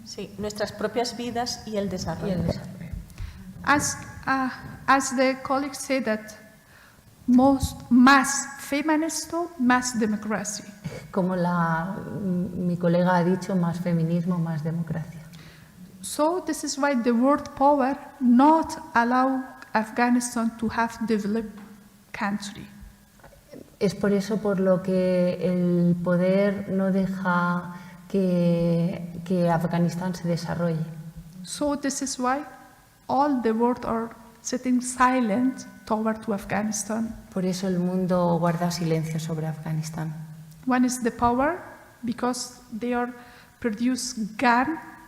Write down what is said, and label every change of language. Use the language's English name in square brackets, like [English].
[Spanish] Sí, nuestras propias vidas y el desarrollo. [English] As the colleagues say that [Spanish] más feminismo, más [English] democracy. [Spanish] Como mi colega ha dicho, más feminismo, más democracia. [English] So this is why the world power not allow Afghanistan to have developed country. [Spanish] Es por eso por lo que el poder no deja que Afganistán se desarrolle. [English] So this is why all the world are sitting silent toward to Afghanistan. [Spanish] Por eso el mundo guarda silencio sobre Afganistán. [English] One is the power, because they are produce gun,